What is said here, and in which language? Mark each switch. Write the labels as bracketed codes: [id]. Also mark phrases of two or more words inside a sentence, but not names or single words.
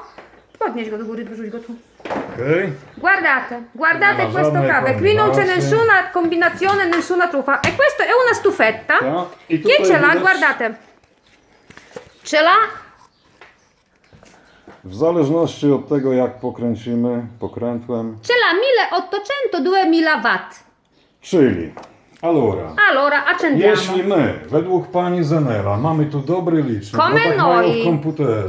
[pl] Podnieś go do góry, wrzuć go tu. Okej. [it] Guardate Non ha questo [pl] żadnej [it] cavo. E qui non c'è [pl] combinacji. [it] nessuna combinazione, nessuna truffa. E questa è una stufetta. [pl] Tak. I [it] Chi [pl] tutaj [it] ce l'ha? [pl] widać, [it] Guardate. Ce l'ha. [pl] w zależności od tego, jak pokręcimy pokrętłem, [it] Ce l'ha 1800-2000 watt. [pl] czyli [it] Allora, accendiamo. [pl] jeśli my, według pani Zenela, mamy tu dobry licznik, [it] Come [pl] bo tak mają w [it] noi [pl] komputerze,